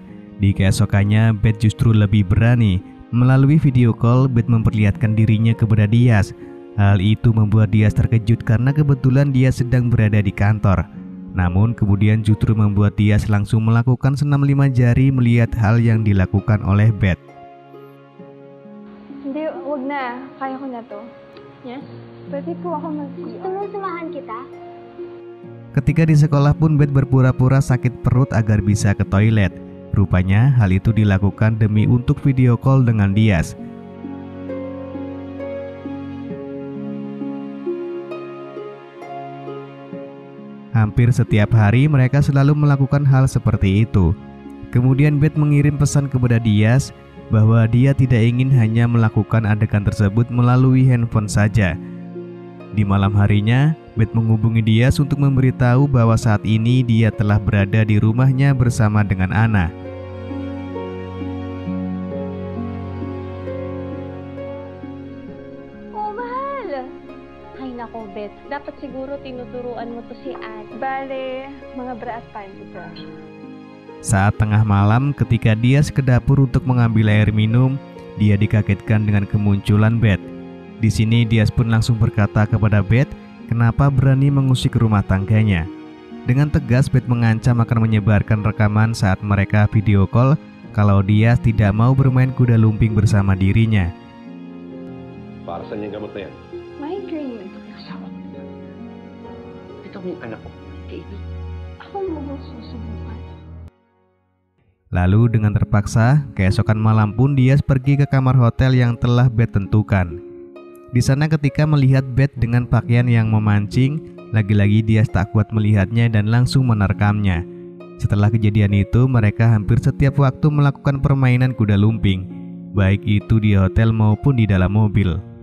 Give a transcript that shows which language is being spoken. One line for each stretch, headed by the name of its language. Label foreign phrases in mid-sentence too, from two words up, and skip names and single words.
Indonesian: Di keesokannya, Beth justru lebih berani. Melalui
English: video call,
Indonesian: Beth memperlihatkan dirinya kepada Dias. Hal itu membuat Dias terkejut karena kebetulan dia sedang berada di kantor. Namun kemudian justru membuat Dias langsung melakukan senam 5 jari melihat hal yang dilakukan oleh Beth.
Filipino: na. Kaya ko na to. Yes? Pwede po ako mag-CR. Gusto mo samahan kita?
Indonesian: Ketika di sekolah pun Beth berpura-pura sakit perut agar bisa ke toilet. Rupanya hal itu dilakukan demi untuk
English: video call
Indonesian: dengan Diaz. Hampir setiap hari mereka selalu melakukan hal seperti itu. Kemudian Beth mengirim pesan kepada Diaz bahwa dia tidak ingin hanya melakukan adegan tersebut melalui handphone saja. Di malam harinya, Beth menghubungi Diaz untuk memberitahu bahwa saat ini dia telah berada di rumahnya bersama dengan Anna.
Filipino: Oh, mahal! Ay nako, Beth. Dapat siguro tinuturuan mo to si Ad. Bale, mga bra at panty.
Indonesian: Saat tengah malam ketika Diaz ke dapur untuk mengambil air minum, dia dikagetkan dengan kemunculan Beth. Di sini Diaz pun langsung berkata kepada Beth, kenapa berani mengusik rumah tangganya. Dengan tegas Beth mengancam akan menyebarkan rekaman saat mereka
English: video call
Indonesian: kalau Diaz tidak mau bermain kuda lumping bersama dirinya.
Filipino: Para saan yung gamot na yan? Migraine. Ito pinasama ko nila. Ito yung anak ko. Katie. Ako mo susubukan.
Indonesian: Lalu dengan terpaksa, keesokan malam pun Diaz pergi ke kamar hotel yang telah Beth tentukan. Di sana ketika melihat Beth dengan pakaian yang memancing, lagi-lagi Diaz tak kuat melihatnya dan langsung menerkamnya. Setelah kejadian itu, mereka hampir setiap waktu melakukan permainan kuda lumping, baik itu di hotel maupun di dalam mobil.